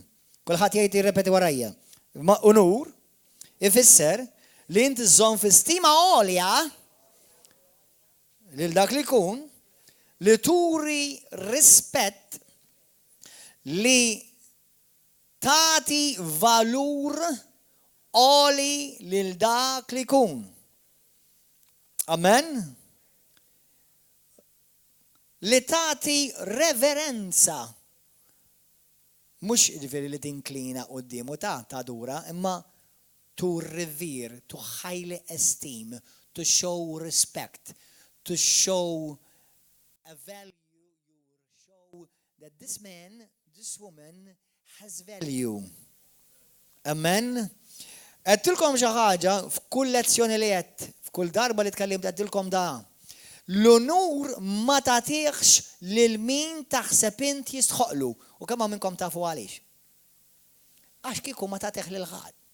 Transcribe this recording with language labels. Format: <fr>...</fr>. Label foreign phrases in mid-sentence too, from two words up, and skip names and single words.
<mt>Kulħadd jgħid jirrepeti warajja. Unur ifisser li inti żomm fi-stima għolja lil dak li jkun li turi rispett li tagħti valur għoli lil dak li jkun. Amen. Li tagħti reverenza. Mhux jiġifieri li tinklina quddiem u ta' dura, imma</mt> <en>to revere, to highly esteem, to show respect, to show a value, you show that this man, this woman has value.</en> <mt>Amen. Għedtilkom xi ħaġa f'kull lezzjoni li qed, f'kull darba li tkellimt għedtilkom da. L-unur ma tagħtihx lil min taħseb inti jistħoqlu. U kemm minnkom tafu għaliex? Għax kieku ma tagħtih lil ħadd.</mt>